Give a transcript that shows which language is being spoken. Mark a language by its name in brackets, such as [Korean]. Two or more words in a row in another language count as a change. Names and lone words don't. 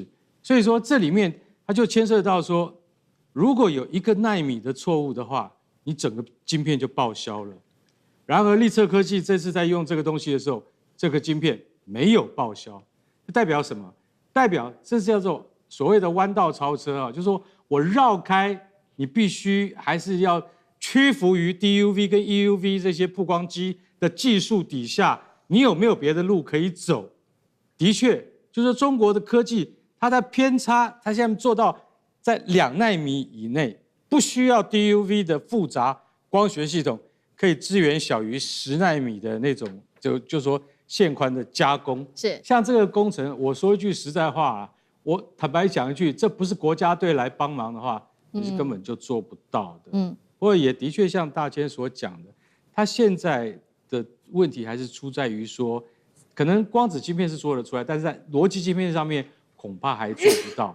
[Chinese] 所以說這裡面它就牽涉到說，如果有1個奈米的錯誤的話，你整個晶片就報銷了。然而力測科技這次在用這個東西的時候，這個晶片沒有報銷，這代表什麼？代表這是叫做所謂的彎道超車啊，就是說我繞開，你必須還是要屈服於 DUV 跟 EUV 這些曝光機的技術底下，你有沒有別的路可以走？的確，就是說中國的科技，它的偏差，它現在做到在2奈米以內，不需要 DUV 的複雜光學系統，可以支援小於10奈米的那種，就說線寬的加工。是像這個工程，我說一句實在話啊，我坦白講一句，這不是國家隊來幫忙的話，你是根本就做不到的。不過也的確像大千所講的，他現在的問題還是出在於說，可能光子晶片是做得出來，但是在邏輯晶片上面恐怕還做不到。